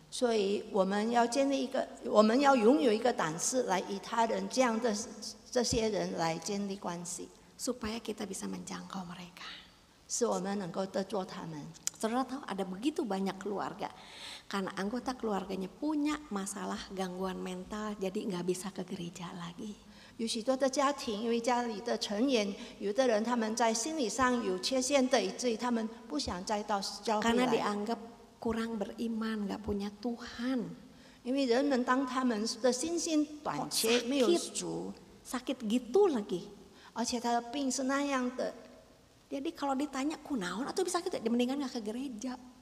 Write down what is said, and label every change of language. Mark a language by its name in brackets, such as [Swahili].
[Chinese] 所以我们要建立一个，我们要拥有一个胆识，来与他人这样的这些人来建立关系， [Indonesian] Supaya kita bisa menjangkau mereka. [Chinese] 使我们能够得做他们。 [Indonesian] Saudara tahu ada begitu banyak keluarga, karena anggota keluarganya punya masalah gangguan mental, jadi nggak bisa ke gereja lagi. [Chinese] 有许多的家庭，因为家里的成员，有的人他们在心理上有缺陷的，以至于他们不想再到教会 [Indonesian] Karena [Chinese] 来。 [Indonesian] dianggap kurang beriman, nggak punya Tuhan. [Chinese] 因为人们当他们的信心短缺，没有主， [Indonesian] sakit gitu lagi. [Chinese] 而且他的病是那样的。 [Indonesian] Jadi kalau ditanya kunaon atau bisa kita mendingan nggak ke gereja.